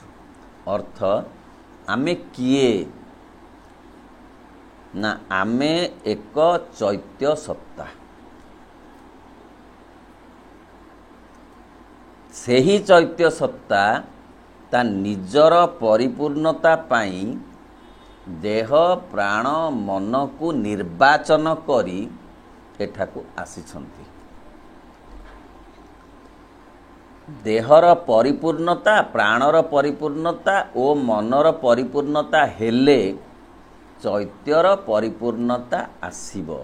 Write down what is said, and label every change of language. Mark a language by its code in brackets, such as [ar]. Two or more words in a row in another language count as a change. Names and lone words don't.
[or] ଅର୍ଥ ଆମେ କିଏ ନା ଆମେ ଏକ ଚୈତ୍ୟ ସତ୍ତା। ସେହି ଚୈତ୍ୟ ସତ୍ତା ତା ନିଜର ପରିପୂର୍ଣ୍ଣତା ପାଇ ଦେହ ପ୍ରାଣ ମନ କୁ ନିର୍ବାଚନ କରି ଏଠାକୁ ଆସିଛନ୍ତି। ଦେହର ପରିପୂର୍ଣ୍ଣତା ପ୍ରାଣର ପରିପୂର୍ଣ୍ଣତା ଓ ମନର ପରିପୂର୍ଣ୍ଣତା ହେଲେ ଚୈତ୍ୟର ପରିପୂର୍ଣ୍ଣତା ଆସିବ।